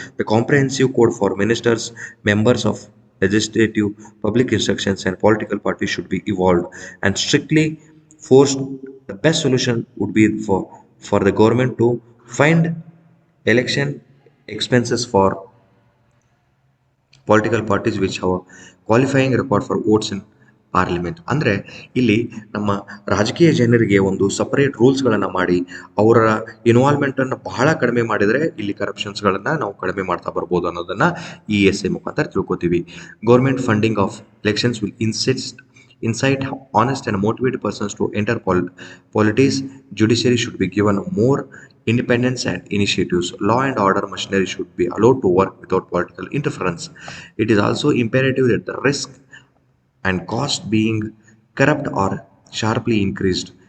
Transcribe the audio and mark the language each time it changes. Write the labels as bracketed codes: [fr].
[en] The comprehensive code for ministers, members of legislative, public instructions and political parties should be evolved and strictly forced. The best solution would be for the government to find election expenses for political parties which have qualifying record for votes in parliament. [kn] ಅಂದರೆ ಇಲ್ಲಿ ನಮ್ಮ ರಾಜಕೀಯ ಜನರಿಗೆ ಒಂದು separate ರೂಲ್ಸ್ಗಳನ್ನು ಮಾಡಿ ಅವರ ಇನ್ವಾಲ್ವ್ಮೆಂಟನ್ನು ಬಹಳ ಕಡಿಮೆ ಮಾಡಿದರೆ ಇಲ್ಲಿ ಕರಪ್ಷನ್ಸ್ಗಳನ್ನು ನಾವು ಕಡಿಮೆ ಮಾಡ್ತಾ ಬರ್ಬೋದು ಅನ್ನೋದನ್ನು ESA ಮುಖಾಂತರ ತಿಳ್ಕೊತೀವಿ. [en] Government funding of elections will incite honest and motivated persons to enter politics. Judiciary should be given more independence and initiatives. Law and order machinery should be allowed to work without political interference. It is also imperative that the risk and cost being corrupt are sharply increased.